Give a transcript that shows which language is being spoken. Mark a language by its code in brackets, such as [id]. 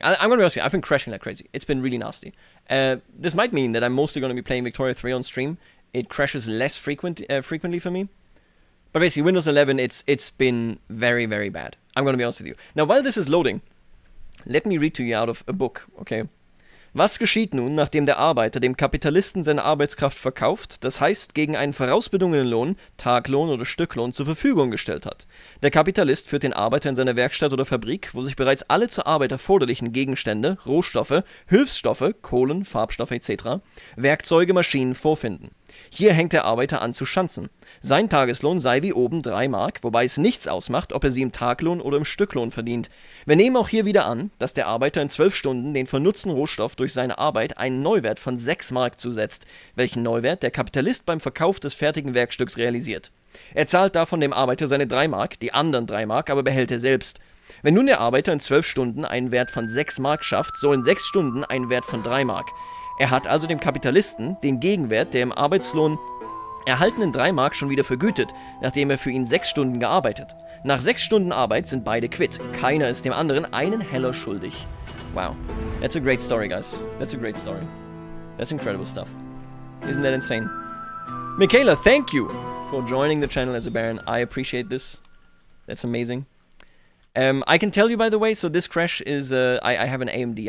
[en] I'm gonna be honest with you, I've been crashing like crazy. It's been really nasty. This might mean that I'm mostly gonna be playing Victoria 3 on stream. It crashes less frequently for me. But basically, Windows 11, it's been very, very bad. I'm gonna be honest with you. Now, while this is loading, let me read to you out of a book, okay? [de] Was geschieht nun, nachdem der Arbeiter dem Kapitalisten seine Arbeitskraft verkauft, das heißt gegen einen vorausbedungenen Lohn, Taglohn oder Stücklohn zur Verfügung gestellt hat? Der Kapitalist führt den Arbeiter in seine Werkstatt oder Fabrik, wo sich bereits alle zur Arbeit erforderlichen Gegenstände, Rohstoffe, Hilfsstoffe, Kohlen, Farbstoffe etc., Werkzeuge, Maschinen vorfinden. Hier hängt der Arbeiter an zu Schanzen. Sein Tageslohn sei wie oben 3 Mark, wobei es nichts ausmacht, ob er sie im Taglohn oder im Stücklohn verdient. Wir nehmen auch hier wieder an, dass der Arbeiter in 12 Stunden den vernutzten Rohstoff durch seine Arbeit einen Neuwert von 6 Mark zusetzt, welchen Neuwert der Kapitalist beim Verkauf des fertigen Werkstücks realisiert. Er zahlt davon dem Arbeiter seine 3 Mark, die anderen 3 Mark aber behält er selbst. Wenn nun der Arbeiter in 12 Stunden einen Wert von 6 Mark schafft, so in 6 Stunden einen Wert von 3 Mark. Er hat also dem Kapitalisten den Gegenwert der im Arbeitslohn erhaltenen 3 Mark schon wieder vergütet, nachdem er für ihn 6 Stunden gearbeitet. Nach 6 Stunden Arbeit sind beide quitt. Keiner ist dem anderen einen Heller schuldig. Wow. [en] That's a great story, guys. That's a great story. That's incredible stuff. Isn't that insane? Michaela, thank you for joining the channel as a Baron. I appreciate this. That's amazing. I can tell you, by the way, so this crash is, I have an AMD.